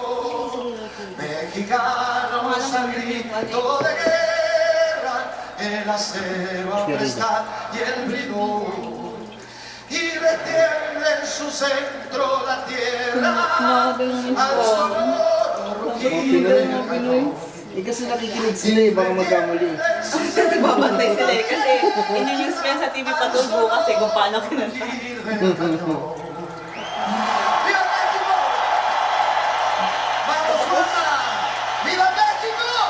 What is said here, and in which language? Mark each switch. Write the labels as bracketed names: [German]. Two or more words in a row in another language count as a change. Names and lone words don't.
[Spanish] Mexicanos al grito de guerra, el acero aprestar y el bridón, y retiembla en su centro la tierra al sonoro rugir del cañón. [Filipino] Kasi nakikinig sila eh, baka magkamali. Babantay sila eh, kasi in-news mo yan sa TV Patubo kasi kung paano kinanta. [Spanish] ¡Viva México! ¡Vamos, Juana! ¡Viva México!